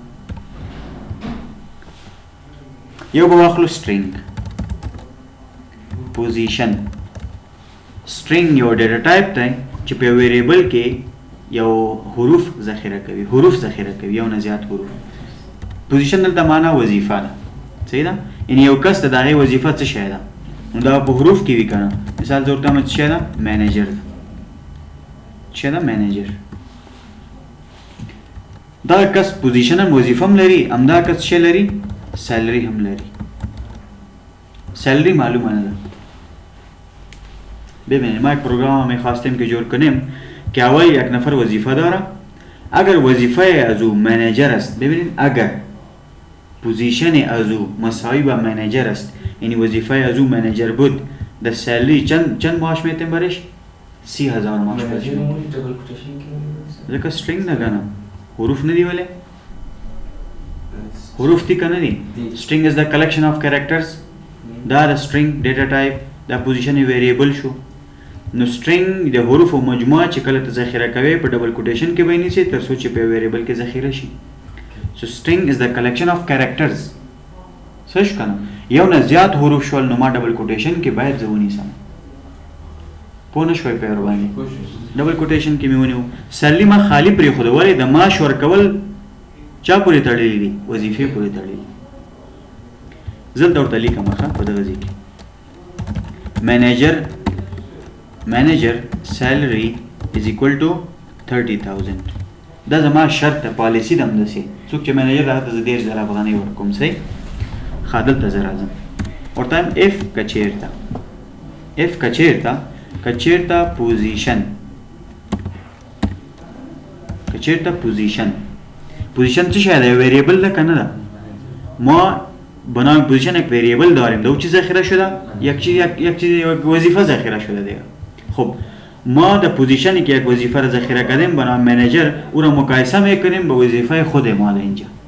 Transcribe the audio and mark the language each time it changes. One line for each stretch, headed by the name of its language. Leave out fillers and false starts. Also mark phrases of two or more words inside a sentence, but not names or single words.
Pashto: یو به واخلو
English: string position
Pashto: string یو ډیټا ټایپ دی چې په ویریبل کې یو حروف ذخیره کوي یو نه زیات حروف پوزیشن دلته معنا وظیفه ده صحیح ده یعنی یو کس ته د هغې وظیفه څه شی ده نو دا په حروف کې وي که نه مثال زه ورته وایم څه شی ده مینیجر ده څه ده مینیجر دا کس پوزیشن هم وظیفه هم لري همدا کس څه لري سیلري هم لري سیلري معلومه نه ده
Persian: ببینید ما یک پروگرام میخواستیم که جور کنیم که اول یک نفر وظیفه داره اگر وظیفه از او منیجر است ببینید اگر پوزیشن از او مساوی با منیجر است یعنی وظیفه از او منیجر بود در سیلری چند معاش میتیم برش 30,000 معاش برش ذکر string نه کنم حروف ندی ولی
Pashto: حروف دی که ندی
English: string is the collection of characters
Pashto: دا
English: string data type
Pashto: دا پوزیشن ویریبل شو نو string د حروفو مجموعه چې کله ته ذخیره کوي په
English: double quotation
Pashto: کې به نیسي تر څو چې په ویریبل کې ذخیره شي
English: so string is the collection of characters
Pashto: سش کنه یو نه زیات حروف شول نو ما
English: double quotation
Pashto: کې باید زه ونیسم پوه نه شوئ په یې باندې
English: double quotation
Pashto: کې مې ونیو سرلي ما خالي پرېښوده ولې د معاش ورکول چا پورې تړلي دي وظیفې پورې تړلي دي زه دلته ورته لیکم ښه په دغه ځای کې
English: manager salary is equal to 30,000
Pashto: دا زما شرط ده پالیسی ده همداسې څوک چې منیجر راته زه 10,000 افغانۍ ورکوم صحیح ښه دلته زه راځم ورته وایم if کچېرته پوزیشن چه شاید ویریبل ده که نه ده
Persian: ما بنام پوزیشن یک ویریبل داریم دو چیز ذخیره شده یک وظیفه ذخیره شده دیگه خب ما در پوزیشنی که یک وظیفه را ذخیره کردیم بنام منیجر او را مقایسه میکنیم با وظیفه خود ما در اینجا